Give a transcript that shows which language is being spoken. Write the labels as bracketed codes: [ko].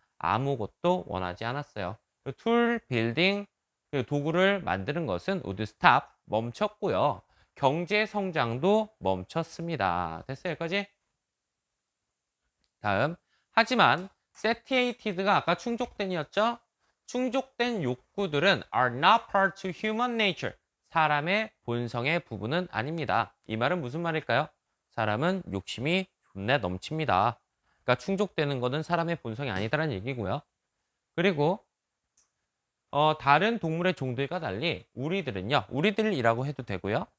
[ko] 아무것도 원하지 않았어요. 툴 빌딩, 도구를 만드는 것은 [en] would stop, [ko] 멈췄고요. 경제 성장도 멈췄습니다. 됐어요, 여기까지? 다음. 하지만 satiated가 아까 충족된이었죠? 충족된 욕구들은 [en] are not part to human nature. [ko] 사람의 본성의 부분은 아닙니다. 이 말은 무슨 말일까요? 사람은 욕심이 존나 넘칩니다. 그러니까 충족되는 것은 사람의 본성이 아니다라는 얘기고요. 그리고 다른 동물의 종들과 달리 우리들이라고 해도 되고요.